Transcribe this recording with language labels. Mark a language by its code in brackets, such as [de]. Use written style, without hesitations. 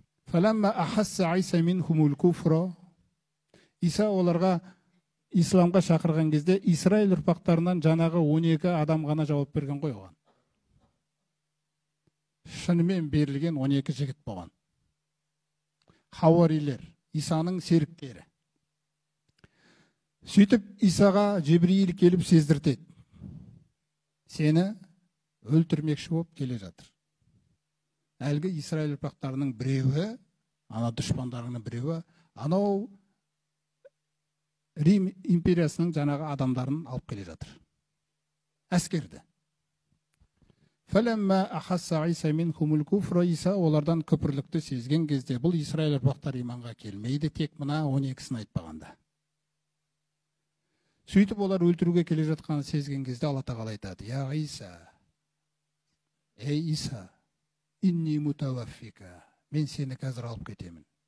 [ar] Фаламма ахасса Иса минхумул куфра. [kk] Иса оларға исламға шақырған кезде Израиль ұрпақтарынан жаңағы 12 адам ғана жауап берген ғой оған. Шынымен берілген 12 жігіт болған. Хауарилер, Исаның серіктері. Сөйтіп Исаға Жебриил келіп сездіртеді. Сені өлтірмекші болып келе жатыр. Әлгі Израиль ұрпақтарының біреуі, ана дұшпандарының біреуі, анау Рим империясының жаңағы адамдарын алып келе жатыр. Әскерді. [ar] Фаламма ахасса Иса минхумул куфра. [kk] Иса олардан күпірлікті сезген кезде, бұл Израиль ұрпақтар иманға келмейді, тек мына 12-сін айтпағанда. Сөйтіп олар өлтіруге келе жатқанын сезген кезде Алла Тағала айтады: Я Иса, ей Иса, [ar] инни мутаваффика, [kk] мен сені қазір алып кетемін.